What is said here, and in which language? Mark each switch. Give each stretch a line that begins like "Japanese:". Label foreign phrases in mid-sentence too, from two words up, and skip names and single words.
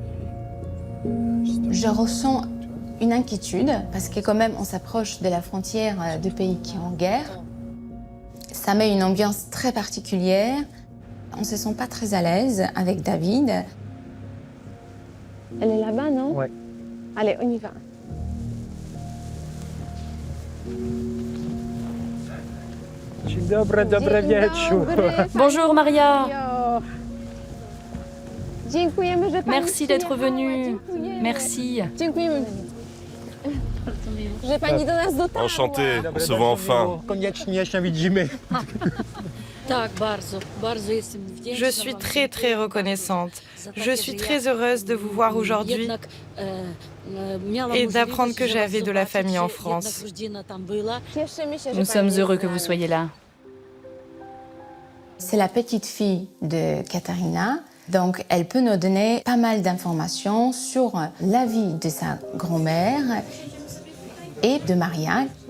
French: Je ressens une inquiétude parce que quand même on s'approche de la frontière de pays qui sont en guerre. Ça met une ambiance très particulière. On ne se sent pas très à l'aise avec David. Elle est là-bas, non? Ouais. Allez, on y va.
Polish: Dzień dobry, dobry wieczór.
French: Bonjour Maria.
Polish: Dziękujemy, że pani
French: Merci d'être
Polish: przyjechała.
French: venue.
Polish: Dziękujemy.
French: Merci.
Polish: Dziękujemy. Że pani do nas dotarła.
French: Enchanté, on se voit enfin.
Polish: Koniecznie się widzimy.
French: Je suis très très reconnaissante. Je suis très heureuse de vous voir aujourd'hui et d'apprendre que j'avais de la famille en France. Nous sommes heureux que vous soyez là. C'est la petite fille de Katarina, donc elle peut nous donner pas mal d'informations sur la vie de sa grand-mère et de Maria.